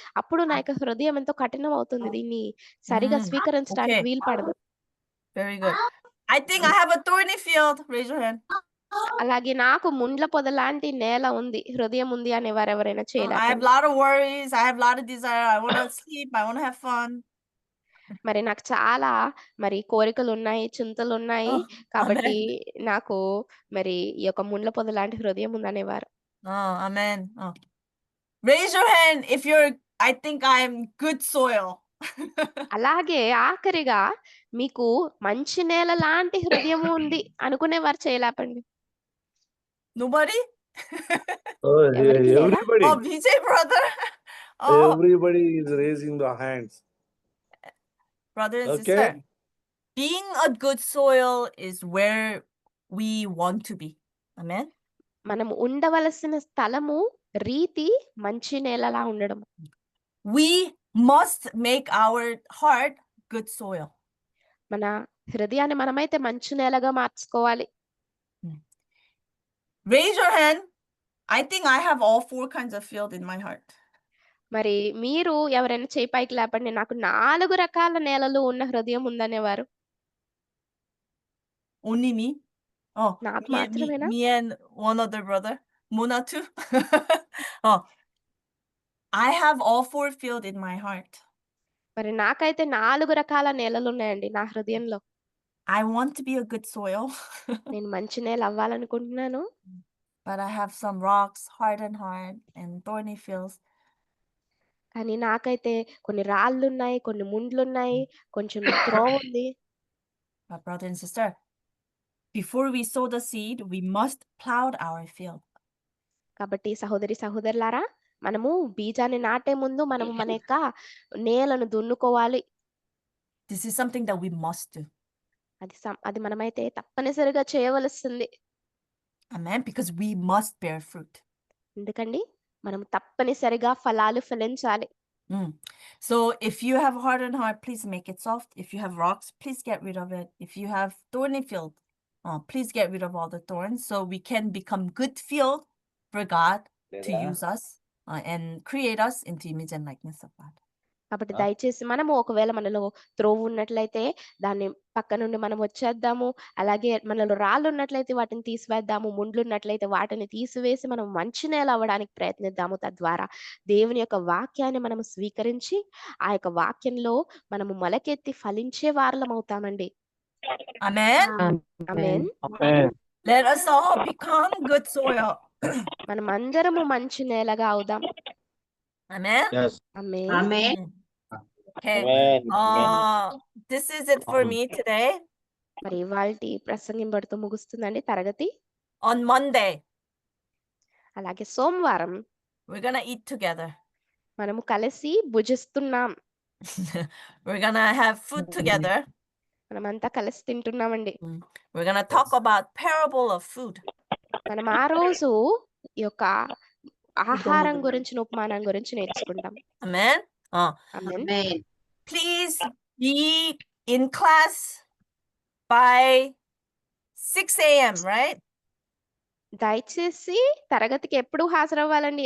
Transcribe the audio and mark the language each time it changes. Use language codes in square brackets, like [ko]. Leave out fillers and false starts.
[te] అప్పుడు నా యొక్క హృదయం ఎంతో కఠినం అవుతుంది, దీన్ని సరిగా స్వీకరించడానికి [en] Okay. [te] వీలు పడదు. [en] Very good. I think I have a thorny field. Raise your hand. [te] అలాగే నాకు ముండ్ల పొదలాంటి నేల ఉంది, హృదయం ఉంది అనేవారు ఎవరైనా [en] I have a [te] చేయలేపండి. [en] lot of worries. I have a lot of desire. I want to sleep. I want to have fun. [te] మరి నాకు చాలా మరి కోరికలున్నాయి, చింతలున్నాయి. Oh, కాబట్టి [en] amen. [te] నాకు మరి ఈ యొక్క ముండ్ల పొదలాంటి హృదయం ఉందనేవారు. [en] Oh, amen. Oh. Raise your hand if you're, I think I'm good soil. [te] అలాగే ఆఖరిగా మీకు మంచి నేల లాంటి హృదయము ఉంది అనుకునేవారు చేయలేపండి. [en] Nobody? Oh, [te] ఎవరికి లేదా? [en] everybody, Oh, BJ brother. Oh, everybody is raising the hands. brother and Okay. sister. Being a good soil is where we want to be. Amen. [te] మనం ఉండవలసిన స్థలము, రీతి మంచి నేలలా ఉండడం. [en] We must make our heart good soil. [te] మన హృదయాన్ని మనమైతే మంచి నేలగా మార్చుకోవాలి. [en] Raise your hand. I think I have all 4 kinds of field in my heart. [te] మరి మీరు ఎవరైనా చేయి పైకి లేపండి, నాకు 4 రకాల నేలలు ఉన్న హృదయం ఉందనేవారు. [en] Only me? Oh, [te] నాకు [en] me [te] మాత్రమేనా? [en] and one other brother. Muna too. Oh, I have all 4 field in my heart. [te] మరి నాకైతే 4 రకాల నేలలు ఉన్నాయండి నా హృదయంలో. [en] I want to be a good soil. [te] నేను మంచి నేల అవ్వాలనుకుంటున్నాను. [en] But I have some rocks, hard and thorny fields. [te] కానీ నాకైతే కొన్ని రాళ్ళున్నాయి, కొన్ని ముండ్లున్నాయి, కొంచెం త్రోవ ఉంది. [en] But brother and sister, before we sow the seed, we must plow our field. [te] కాబట్టి సహోదరి సహోదరులారా, మనము బీజాన్ని నాటే ముందు మనము మన యొక్క నేలను దున్నుకోవాలి. [en] This is something that we must do. [te] అది మనమైతే తప్పనిసరిగా చేయవలసింది. [en] Amen. Because we must bear fruit. [te] ఎందుకండి మనం తప్పనిసరిగా ఫలాలు ఫలించాలి. [en] So if you have a hardened heart, please make it soft. If you have rocks, please get rid of it. If you have thorny field, please get rid of all the thorns so we can become good field for God to use us and create us into image and likeness of God. [te] కాబట్టి దయచేసి మనము ఒకవేళ మనలో త్రోవ ఉన్నట్లయితే దాన్ని పక్క నుండి మనం వచ్చేద్దాము. అలాగే మనలో రాళ్ళు ఉన్నట్లయితే వాటిని తీసివేద్దాము. ముండ్లు ఉన్నట్లయితే వాటిని తీసివేసి మనం మంచి నేల అవ్వడానికి ప్రయత్నిద్దాము. తద్వారా దేవుని యొక్క వాక్యాన్ని మనం స్వీకరించి ఆ యొక్క వాక్యంలో మనము మొలకెత్తి ఫలించే వారలం అవుతామండి. [en] Amen. [te] ఆమేన్. [en] Let us all become good soil. [te] మనం అందరము మంచి నేలగా అవుదాం. [en] Amen. Yes. [te] Amen. [en] Amen. Okay. Amen. This is it for me today. [te] మరి ఇవాల్టి ప్రసంగింపడుతూ ముగుస్తుందండి తరగతి. [en] On Monday, [te] అలాగే సోమవారం [en] we're gonna eat together. [te] మనము కలిసి భుజిస్తున్నాం. [en] We're gonna have food together. [te] మనమంతా కలిసి తింటున్నామండి. [en] We're gonna talk about parable of food. [te] మనం ఆ రోజు ఈ యొక్క ఆహారం గురించి, ఉపమానం గురించి నేర్చుకుంటాం. [en] Amen. [te] Amen. [en] Amen. Please be in class by 6 a.m., right? [te] దయచేసి తరగతికి ఎప్పుడు హాజరవ్వాలండి?